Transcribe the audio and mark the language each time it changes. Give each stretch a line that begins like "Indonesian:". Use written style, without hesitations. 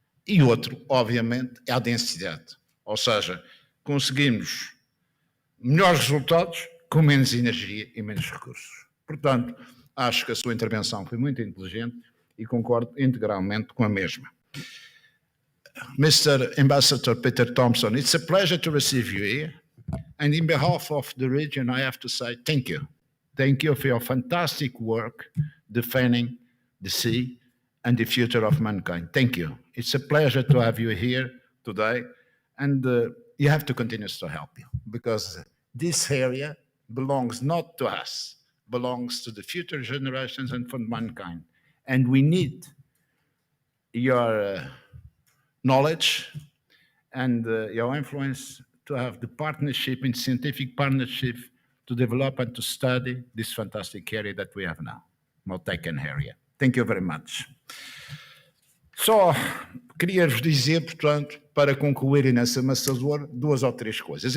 Portuguese: E outro, obviamente, é a densidade. Ou seja, conseguimos melhores resultados com menos energia e menos recursos. Portanto, acho que a sua intervenção foi muito inteligente e concordo integralmente com a mesma.
English: Mr. Ambassador Peter Thompson, it's a pleasure to receive you here. And in behalf of the region, I have to say thank you. Thank you for your fantastic work defending the sea and the future of mankind. Thank you. It's a pleasure to have you here today. And you have to continue to help you because this area belongs not to us, belongs to the future generations and for mankind. And we need your knowledge and your influence to have the partnership in scientific partnership to develop and to study this fantastic area that we have now, Maltecan area. Thank you very much.
Portuguese: Só queria-vos dizer, portanto, para concluir nesse amassador, duas ou três coisas.